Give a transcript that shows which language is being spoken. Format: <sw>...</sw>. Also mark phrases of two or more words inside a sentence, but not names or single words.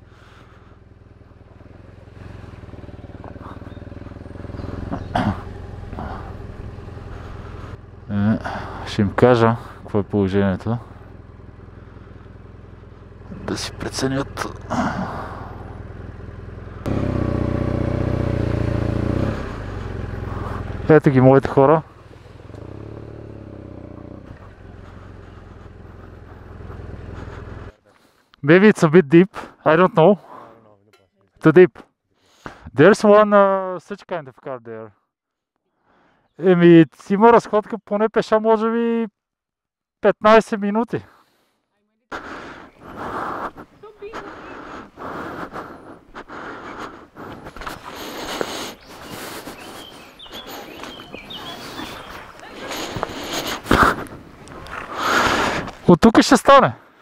<bg>Ще им кажа какво е положението. Да си преценят. Ето ги моите хора.</bg> <en>Maybe it's a bit deep. I don't know. Too deep. There's one such kind of car there.</en> <bg>Има разходка поне пеша може би 15 минути. От тук ще стане.</bg>